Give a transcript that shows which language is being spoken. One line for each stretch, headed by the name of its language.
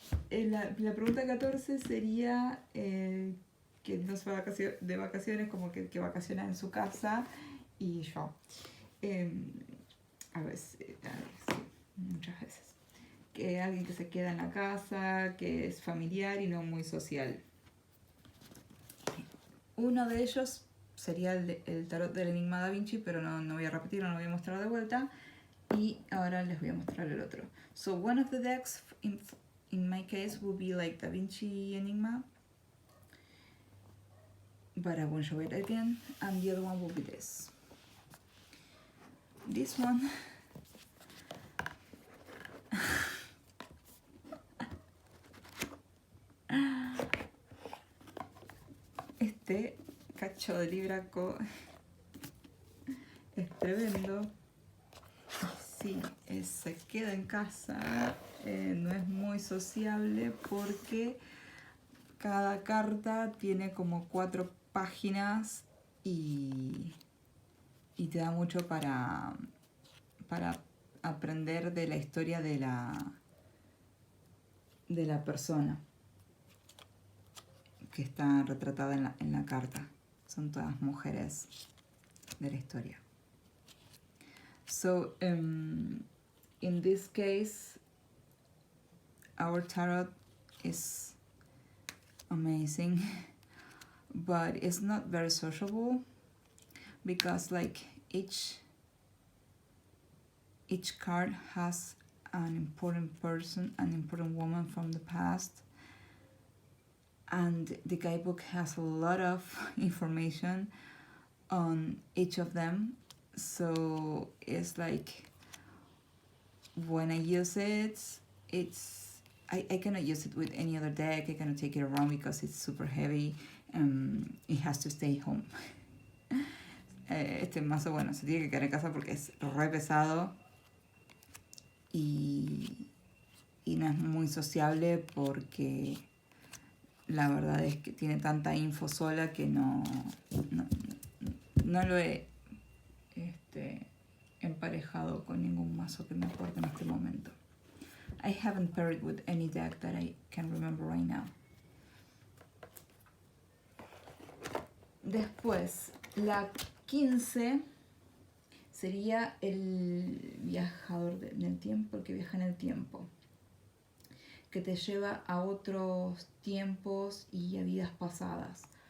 Spanish: La pregunta 14 sería que no se va de vacaciones, como que vacaciona en su casa, y yo. A veces, sí, muchas veces. que alguien que se queda en la casa, que es familiar y no muy social. Uno de ellos sería el tarot del Enigma da Vinci, pero no voy a repetirlo, no lo voy a mostrar de vuelta. Y ahora les voy a mostrar el otro.
English: So one of the decks, in my case, will be like Da Vinci Enigma, but I won't show it again. And the other one will be this. This one.
Spanish: Este cacho de libraco es tremendo. Sí, se queda en casa, no es muy sociable porque cada carta tiene como 4 páginas y te da mucho para aprender de la historia de la persona que está retratada en la carta. Son todas mujeres de la historia.
English: So, in this case, our tarot is amazing, but it's not very sociable because like each card has an important person, an important woman from the past, and the guidebook has a lot of information on each of them. So it's like when I use it, I cannot use it with any other deck. I cannot take it around because it's super heavy. It has to stay home.
Spanish: Este mazo, bueno, se tiene que quedar en casa porque es re pesado y no es muy sociable porque la verdad es que tiene tanta info sola que no lo he emparejado con ningún mazo que me aporte en este momento.
English: I haven't paired with any deck that I can remember right now.
Spanish: Después, la 15 sería el viajador del tiempo, el que viaja en el tiempo, que te lleva a otros tiempos y a vidas pasadas.